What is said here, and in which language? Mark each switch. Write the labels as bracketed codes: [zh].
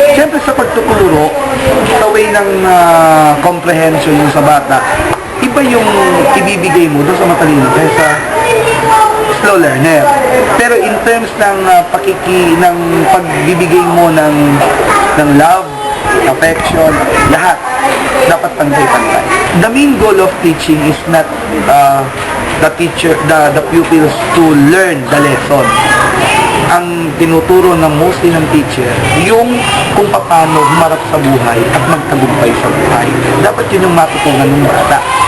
[tl] Siyempre sa pagtuturo, sa way ng comprehension yung sa bata, iba yung ibibigay mo doon sa matalino kaysa slow learner. Pero in terms ng ng pagbibigay mo ng love, affection, lahat. Dapat pantay-pantay. [en] The main goal of teaching is not the pupils to learn the lesson. [tl] Ang tinuturo ng mostly ng teacher, yung kung paano humarap sa buhay at magtagumpay sa buhay. Dapat yun yung matutunan ng bata.